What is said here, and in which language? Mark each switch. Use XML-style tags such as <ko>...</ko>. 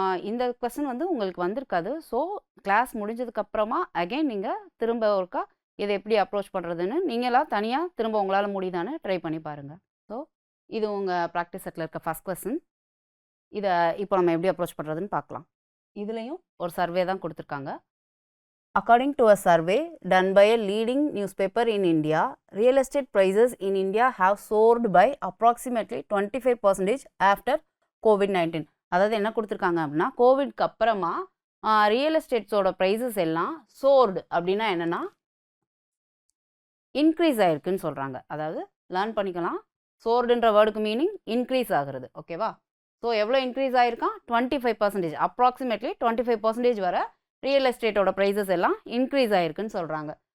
<ta>இந்த கொஸ்டின் வந்து உங்களுக்கு வந்திருக்காது. ஸோ கிளாஸ் முடிஞ்சதுக்கப்புறமா அகெயின் நீங்கள் திரும்ப ஒருக்கா இதை எப்படி அப்ரோச் பண்ணுறதுன்னு நீங்களாம் தனியாக திரும்ப உங்களால் முடியுதான்னு ட்ரை பண்ணி பாருங்கள். ஸோ இது உங்கள் ப்ராக்டிஸ் செட்டில் இருக்க ஃபஸ்ட் கொஸ்டின். இதை இப்போ நம்ம எப்படி அப்ரோச் பண்ணுறதுன்னு பார்க்கலாம். இதுலேயும் ஒரு சர்வே தான் கொடுத்துருக்காங்க.</ta> <en>According to a survey done by a leading newspaper in India, real estate prices in India have soared by approximately 25% after COVID-19.</en> <ta>அதாவது என்ன கொடுத்துருக்காங்க அப்படின்னா கோவிட்க்கு அப்புறமா ரியல் எஸ்டேட்ஸோட ப்ரைஸஸ் எல்லாம் சோர்டு அப்படின்னா என்னென்னா இன்க்ரீஸ் ஆகிருக்குன்னு சொல்கிறாங்க. அதாவது லேர்ன் பண்ணிக்கலாம். சோர்டுன்ற வேர்டுக்கு மீனிங் இன்க்ரீஸ் ஆகுறது. ஓகேவா? ஸோ எவ்வளோ இன்க்ரீஸ் ஆகிருக்கான்? 25%, அப்ராக்சிமேட்லி 25% வர ரியல் எஸ்டேட்டோட ப்ரைஸஸ் எல்லாம் இன்க்ரீஸ் ஆகிருக்குன்னு சொல்கிறாங்க.</ta>